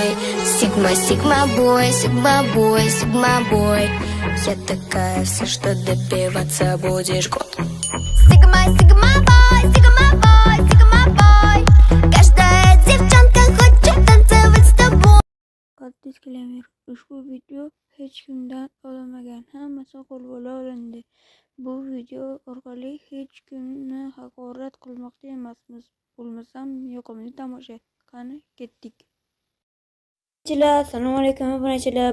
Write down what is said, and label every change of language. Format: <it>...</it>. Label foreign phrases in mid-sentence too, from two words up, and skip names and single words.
<en>Sigma, sigma boy, sigma boy, sigma boy.</en> <ru>Я такая вся, что добиваться будешь год.</ru> <en>Sigma, sigma boy, sigma boy, sigma boy.</en> <ru>Каждая девчонка хочет танцевать с тобой.</ru> <uz>Qaddi Kelamir, ushbu video hech kimdan olinmagan, hammasi qo'lbola olindi. Bu video orqali hech kimni haqorat qilmoqchi emasmiz. Bo'lmasam yoqimli tomosha. Qani ketdik. Assalomu alaykum obunachilar.</uz>